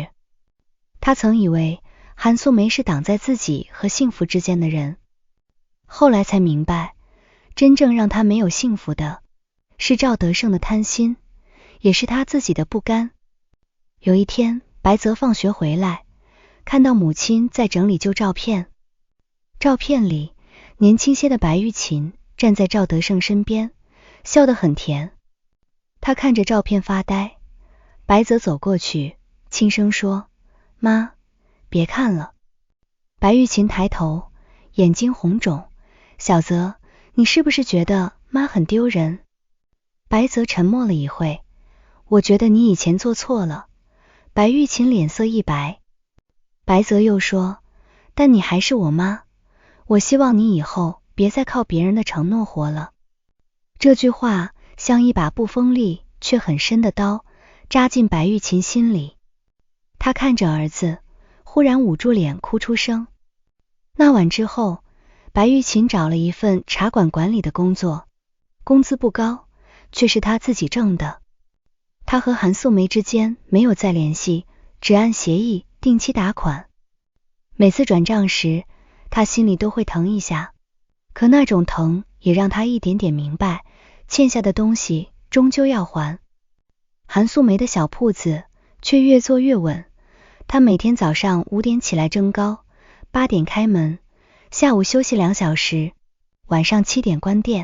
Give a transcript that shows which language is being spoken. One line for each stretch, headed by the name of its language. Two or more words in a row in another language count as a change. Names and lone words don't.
Chinese: 他曾以為韓素梅是擋在自己和幸福之間的人，後來才明白，真正讓他沒有幸福的是趙德勝的貪心，也是他自己的不甘。有一天，白澤放學回來，看到母親在整理舊照片，照片裡年輕些的白玉琴站在趙德勝身邊，笑得很甜。他看着照片發呆，白澤走過去，輕聲說：“媽，別看了。” 白玉琴抬頭，眼睛紅腫：“小澤，你是不是覺得媽很丟人？” 白澤沉默了一會：“我覺得你以前做錯了。” 白玉琴臉色一白。白澤又說：“但你還是我媽，我希望你以後別再靠別人的承諾活了。” 這句話像一把不鋒利卻很深的刀，扎進白玉琴心裡。她看着兒子，忽然捂住臉哭出聲。那晚之後，白玉琴找了一份茶館管理的工作，工資不高，卻是她自己掙的。她和韓素梅之間沒有再聯繫，只按協議定期打款。每次轉賬時，她心裡都會疼一下，可那種疼也讓她一點點明白，欠下的東西終究要還。韓素梅的小鋪子卻越做越穩，她每天早上5點起來蒸糕，8點開門，下午休息2小時，晚上7點關店。